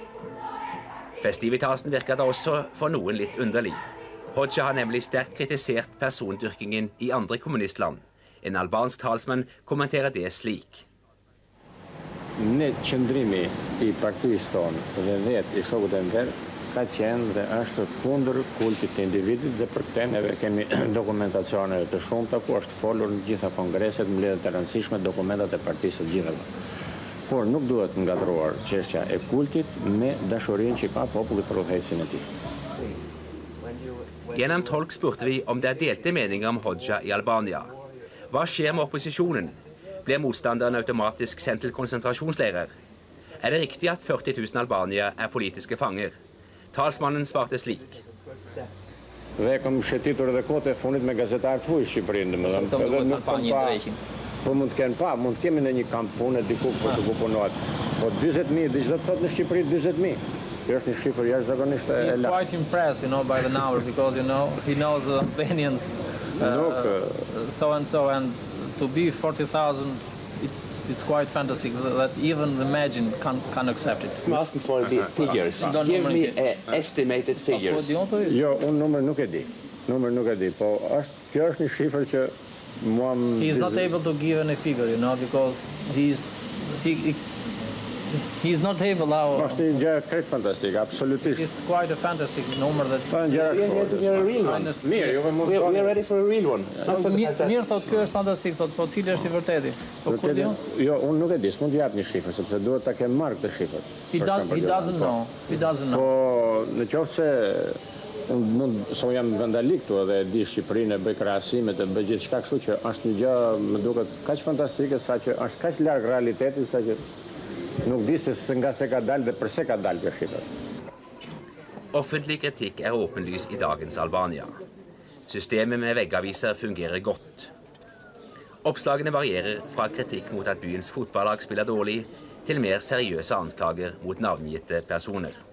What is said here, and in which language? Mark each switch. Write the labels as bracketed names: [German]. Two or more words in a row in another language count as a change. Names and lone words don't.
[Norwegian] Festivitasen virker da også for noen litt underlig. Hoxha har nemlig sterkt kritisert persondyrkingen i andre kommunistland. En albansk talsmann kommenterer det slik. [Albanian] Ne qëndrimi i partisë tonë dhe vetë i shokut e ndër ka qenë dhe është kundër kultit të individit dhe për këtë neve kemi dokumentacione të shumta ku është folur në gjitha kongreset, mbledhjet e rëndësishme, dokumentat e partisë të gjitha. Por nuk duhet ngatruar çështja e kultit me dashurinë që ka populli për udhëhecin e tij. [Norwegian] Gjennom tolk spurte vi om det er delte meninger om Hoxha i Albania. Hva skjer med opposisjonen? Blir motstanderne automatisk sendt til konsentrasjonsleirer? Er det riktig at 40 000 albanier er politiske fanger? Talsmannen svarte slik. [Albanian] Dhe kam shetitur edhe kohët e fundit me gazetarë të huaj në Shqipëri, domethënë. Po mund të kenë mund të kemi në një kamp pune diku ku të punohet. Po 40.000, diçka të thotë në Shqipëri 40.000. Kjo është një shifër jashtëzakonisht e lartë. [English] He's quite impressed, by the number because he knows the Albanians so and so, and to be 40,000 it's quite fantastic that even imagine can accept it. I'm asking for the figures. Give me estimated figures. [Albanian] Jo, unë numër nuk e di. Po kjo është një shifër që [English] He is not able to give any figure, because he he's not able now. [Albanian] Është një gjë krejt fantastike, absolutisht. [English] It's quite a fantastic number that. [Albanian] Pa një gjëra [English] A real one. [Albanian] Mirë, juve mund [English] We are ready for a real one. [Albanian] Mirë thot, ky është fantastik, thot, po cili është i vërteti? Po kur diun? Jo, unë nuk e di, s'mund t'jap një shifër, sepse duhet ta kem marrë këtë shifër. [English] He doesn't know. He doesn't know. [Albanian] Po, në qoftë se unë jam vandalik këtu edhe e di Shqipërinë, e bëj krahasimet, e bëj gjithçka kështu që është një gjë më duket kaq fantastike sa që është kaq larg realitetit sa që nuk di se nga se ka dalë dhe pse ka dalë kjo shifër. [Norwegian] Offentlig kritikk er åpenlys i dagens Albania. Systemet med veggaviser fungerer godt. Oppslagene varierer fra kritikk mot at byens fotballag spiller dårlig, til mer seriøse anklager mot navngitte personer.